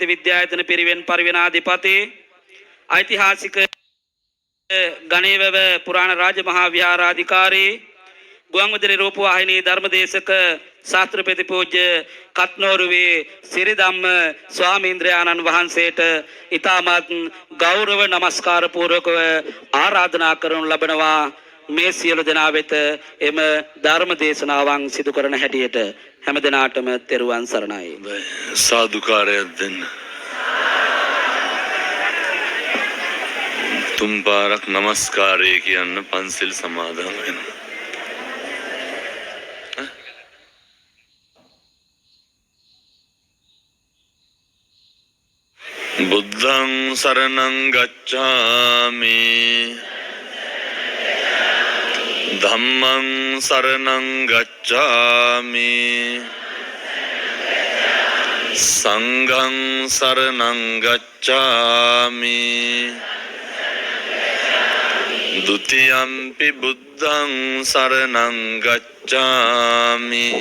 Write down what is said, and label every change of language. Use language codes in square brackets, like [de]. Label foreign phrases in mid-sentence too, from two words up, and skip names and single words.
[si] විද්‍යායතන පිරිවෙන් පරිවෙනාධිපති ඓතිහාසික ගණේවැව පුරාණ රාජ මහා විහාරාධිකාරී ගුවන්විදුලි රූපවාහිනී ධර්මදේශක ශාස්ත්‍රපති පූජ්‍ය කත්නෝරුවේ සිරිධම්ම ස්වාමීන්ද්‍රයාණන් වහන්සේට ඉතාමත් ගෞරව නමස්කාර පූර්වකව ආරාධනා කරනු ලබනවා මේ සියලු දෙනා වෙත එම ධර්ම දේශනාවන් සිදු කරන හැටියට හැම දිනාටම තෙරුවන් සරණයි. සාදුකාරයක් දෙන්න. තුන් පාරක් නමස්කාරය කියන්න පන්සිල් සමාදන් වෙන. [pi] බුද්ධං සරණං ගච්ඡාමි ධම්මං සරණං ගච්ඡාමි සංඝං සරණං ගච්ඡාමි ဒ ුතියම්පි බුද්ධං සරණං ගච්ඡාමි